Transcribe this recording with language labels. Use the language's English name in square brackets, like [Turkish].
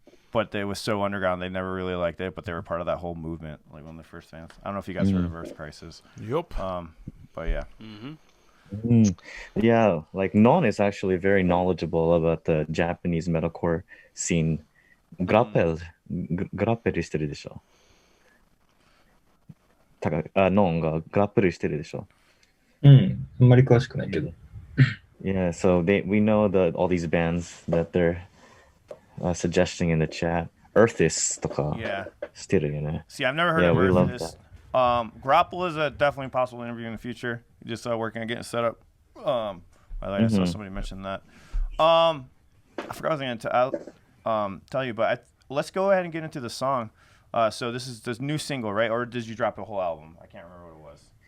[English] But they was so underground, they never really liked it. But they were part of that whole movement, like one of the first fans. I don't know if you guys heard of Earth Crisis. Yup. But yeah. Yeah, like Non is actually very knowledgeable about the Japanese metalcore scene. [Japanese] Grapple してるでしょ。ノンがグラップルしてるでしょ。あんまり詳しくないけど。 [English] Yeah, so we know all these bands that they're suggesting in the chat. [Japanese] Earthist とかしてるよね。 [English] See, I've never heard of Earthist. Grapple is a definitely possible interview in the future. Just working on getting set up. I saw somebody mention that. I forgot what I was going to tell you, but let's go ahead and get into the song. So this is this new single, right? Or did you drop a whole album? I can't remember what it was.